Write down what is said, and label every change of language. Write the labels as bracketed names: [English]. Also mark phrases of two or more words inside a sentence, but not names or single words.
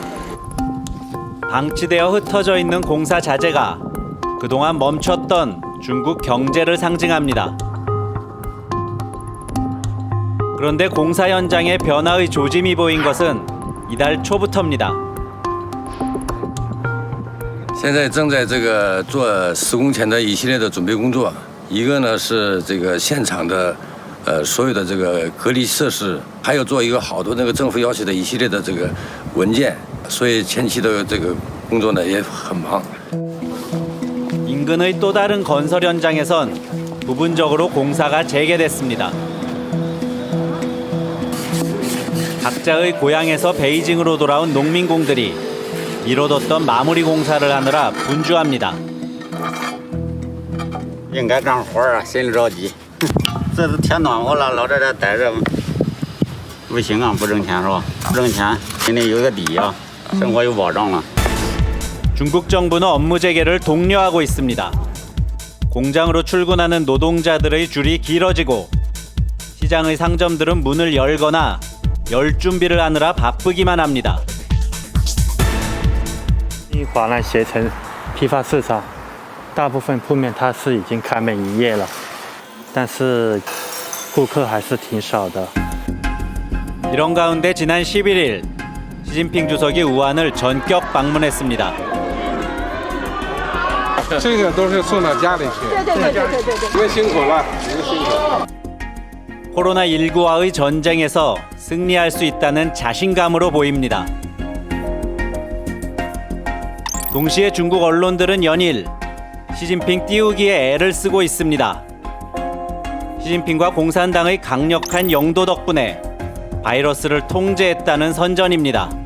[Korean] 방치되어 흩어져 있는 공사 자재가 그동안 멈췄던 중국 경제를 상징합니다. 그런데 공사 현장에 변화의 조짐이 보인 것은 이달 초부터입니다. [Chinese] 现在正在这个做施工前的一系列的准备工作，一个呢是这个现场的所有的这个隔离设施，还有做一个好多那个政府要求的一系列的这个文件，所以前期的这个工作呢也很忙。 [Korean] 인근의 또 다른 건설 현장에선 부분적으로 공사가 재개됐습니다. 각자의 고향에서 베이징으로 돌아온 농민공들이 미뤄뒀던 마무리 공사를 하느라 분주합니다. [Chinese] 应该干活啊，心里着急。这是天暖和了，老在这待着不行啊，不挣钱是吧？不挣钱，心里有个底啊，生活有保障了。 [Korean] 중국 정부는 업무 재개를 독려하고 있습니다. 공장으로 출근하는 노동자들의 줄이 길어지고 시장의 상점들은 문을 열거나 열 준비를 하느라 바쁘기만 합니다. [Chinese] 华南携程批发市场，大部分铺面它是已经开门营业了，但是顾客还是挺少的。 [Korean] 이런 가운데 지난 11일 시진핑 주석이 우한을 전격 방문했습니다. [Chinese] 这个都是送到家里去。你们辛苦了，你们辛苦。 [Korean] 코로나19와의 전쟁에서 승리할 수 있다는 자신감으로 보입니다. 동시에 중국 언론들은 연일 시진핑 띄우기에 애를 쓰고 있습니다. 시진핑과 공산당의 강력한 영도 덕분에 바이러스를 통제했다는 선전입니다.